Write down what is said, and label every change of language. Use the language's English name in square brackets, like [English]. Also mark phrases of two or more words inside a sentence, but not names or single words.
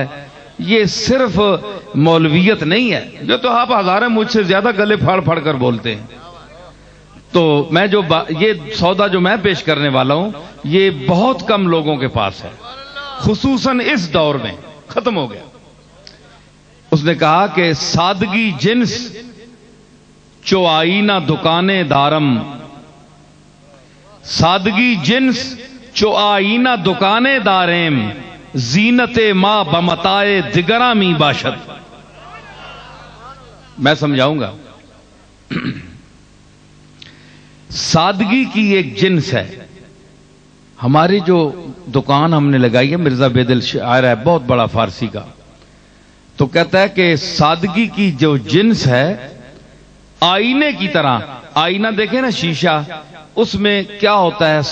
[Urdu] یہ صرف مولویت نہیں ہے جو تو آپ ہزاریں مجھ سے زیادہ گلے پھاڑ پھاڑ کر بولتے ہیں۔ تو میں جو یہ سودا جو میں پیش کرنے والا ہوں یہ بہت کم لوگوں کے پاس ہے، خصوصاً اس دور میں ختم ہو گیا۔ اس نے کہا کہ [Persian] سادگی جنس چو آئینہ دکانے دارم، سادگی جنس چو آئینہ دکانے دارم، زینت ما بمتائے دگرامی باشد۔ [Urdu] میں سمجھاؤں گا۔ سادگی کی ایک جنس ہے۔ ہماری جو دکان ہم نے لگائی ہے، مرزا بیدل شاعر ہے بہت بڑا فارسی کا، تو کہتا ہے کہ سادگی کی جو جنس ہے آئینے کی طرح، آئینہ دیکھیں نا شیشہ، اس میں کیا ہوتا ہے؟